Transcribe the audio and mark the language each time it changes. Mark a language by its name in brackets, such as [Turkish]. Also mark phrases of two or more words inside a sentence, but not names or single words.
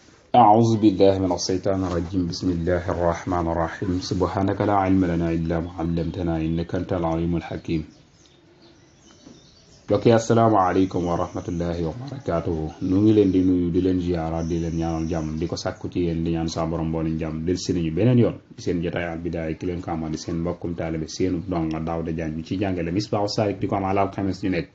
[Arabic] أعوذ بالله من الشيطان الرجيم بسم الله الرحمن الرحيم سبحانك لا علم لنا إلا ما علمتنا إنك أنت العليم الحكيم bokki السلام عليكم ورحمة الله وبركاته [Wolof] nu ngi leen di nuyu di leen ziyaara di leen ñaanal jàmm di ko sàkku ci yéen di ñaan sa borom mboolem jàmm del si nañu beneen yoon di seen jotaay Al Bidaaya ki leen ko amal di seen mbokkum taalibe seenu donga Daawda Jaañ bi ci jàngale Misbaahu Saalik di ko amal alxames ju nekk